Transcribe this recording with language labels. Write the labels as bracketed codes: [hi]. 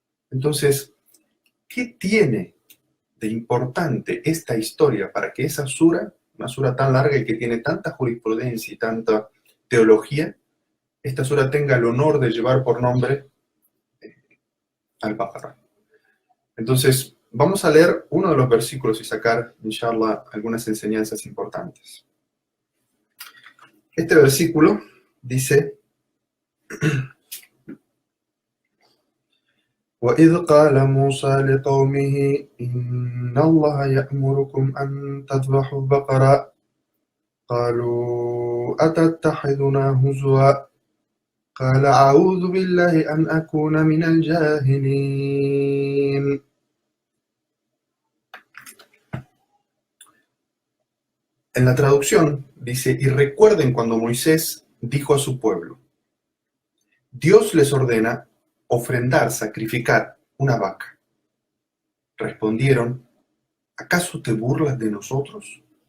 [es] Entonces, ¿qué tiene de importante esta historia para que esa sura, una sura tan larga y que tiene tanta jurisprudencia y tanta teología, esta sura tenga el honor de llevar por nombre al-Baqarah? Entonces, vamos a leer uno de los versículos y sacar, inshallah, algunas enseñanzas importantes. Este versículo dice: [ar] وَإِذْ قَالَ مُوسَى لِقَوْمِهِ إِنَّ اللَّهَ يَأْمُرُكُمْ أَن تَذْبَحُوا بَقَرَةً قَالُوا أَتَتَّخِذُنَا هُزُوًا قَالَ أَعُوذُ بِاللَّهِ أَنْ أَكُونَ مِنَ الْجَاهِلِينَ. [es] En la traducción dice: y recuerden cuando Moisés dijo a su pueblo, Dios les ordena ofrendar, sacrificar una vaca. Respondieron, ¿acaso te burlas de nosotros?